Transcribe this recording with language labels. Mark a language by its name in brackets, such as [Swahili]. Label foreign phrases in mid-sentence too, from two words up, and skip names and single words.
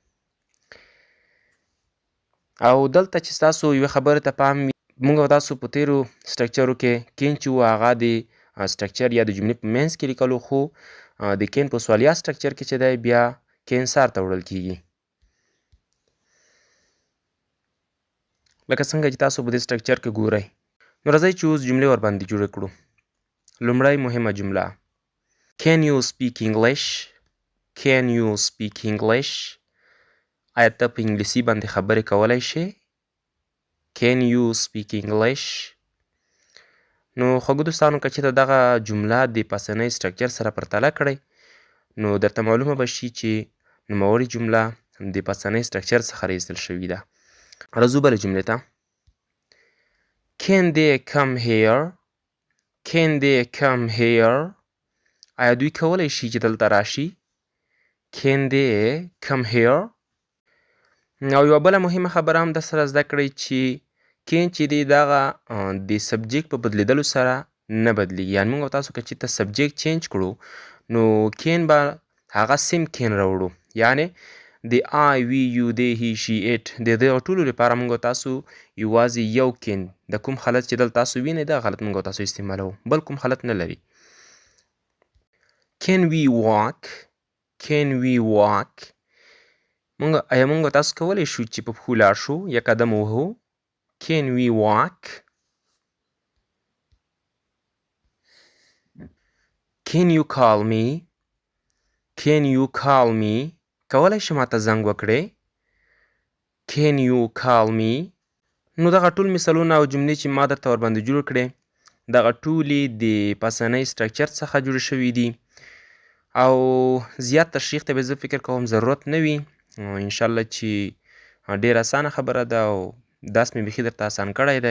[Pashto] او دلته چې ستاسو یوې خبرې ته پام وي، موږ او تاسو په تیرو سټرکچرو کې کین چې و هغه د سټرکچر یا د جملې په منځ کې لیکلو، خو د کین په سوالیه سټرکچر کې چې دی بیا کین سر ته وړل کیږي. لکه څنګه چې تاسو په دې سټرکچر کې ګورئ. نو راځئ چې اوس جملې ورباندې جوړې کړو. لومړی مهمه جمله: [English] Can you speak English? Can you speak English? [Pashto] آیا ته په انګلیسي باندې خبرې کولی شې؟ [English] Can you speak English? [Pashto] نو خوږو دوستانو که چېرته دغه جمله د پاسنۍ سټرکچر سره پرتله کړئ نو درته معلومه به شي چې نوموړې جمله د پاسنۍ سټرکچر څخه راایستل شوې ده. راځو بلې جملې ته. [English] Can they come here? Can they come here? [Pashto] آیا دوی کولی شي چې دلته راشي؟ [English] Can they come here? [Pashto] او یوه بله مهمه خبره هم در سره زده کړئ چې کین چې دی دغه د سبجیکټ په بدلیدلو سره نه بدلیږي. یعنې موږ او تاسو که چېرته سبجیکټ چینج کړو نو کین به هغه [English] same can [Pashto] راوړو. یعنې د [English] I we you they he she it [Pashto] د دغه ټولو لپاره موږ او تاسو یوازې یو کین، د کوم حالت چې دلته تاسو وینئ دغه حالت موږ او تاسو استعمالوو، بل کوم حالت نه لري. [English] Can we walk? Can we walk? [Pashto] آیا موږ او تاسو کولی شو چې په پښو لاړ شو یا قدم ووهو؟ [English] Can we walk? Can you call me? Can you call me? [Pashto] کولی شي ماته زنګ وکړې؟ [English] Can you call me? [Pashto] نو دغه ټول مثالونه او جملې چې ما درته ورباندې جوړ کړې دغه ټولې د پاسنۍ سټرکچر څخه جوړې شوي دي او زیات تشریح ته به زه فکر کوم ضرورت نه وي. انشاءالله چې ډېره اسانه خبره ده او درس مې بیخي درته اسان کړی دی.